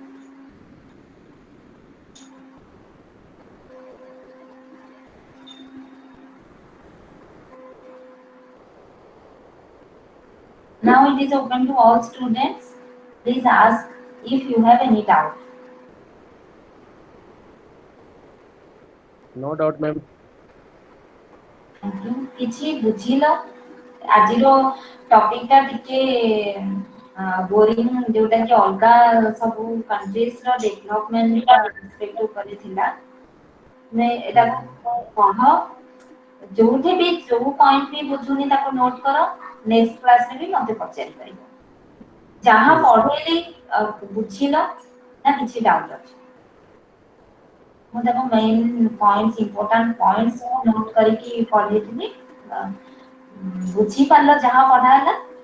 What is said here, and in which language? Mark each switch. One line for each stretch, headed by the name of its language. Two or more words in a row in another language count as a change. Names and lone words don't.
English: Now it is open to all students. Please ask if you have any doubt. No doubt, ma'am. Thank you.
Odia: କିଛି ବୁଝିଲ ଆଜିର ଟପିକଟା ଟିକେ ବୋରିଂ ଯୋଉଟା କି ଅଲଗା ସବୁ କଣ୍ଟ୍ରିଜ ର ଡେଭଲପମେଣ୍ଟ ଆସ୍ପେକ୍ଟ ଉପରେ ଥିଲା ମାନେ ଏଟାକୁ ପଢ ଯୋଉଠି ବି ଯୋଉ ପଏଣ୍ଟ ବି ବୁଝୁନି ତାକୁ ନୋଟ କର
English: next classରେ
Odia: ବି ମତେ ପଚାରି ପାରିବ ଯାହା ପଢେଇଲି ବୁଝିଲ ନା କିଛି ଡାଉଟ ଅଛି ମୁଁ ତାକୁ
English: main points important points
Odia: ନୋଟ କରିକି ପଢେଇଥିଲି ବୁଝିପାରିଲ ଯାହା ପଢା ହେଲା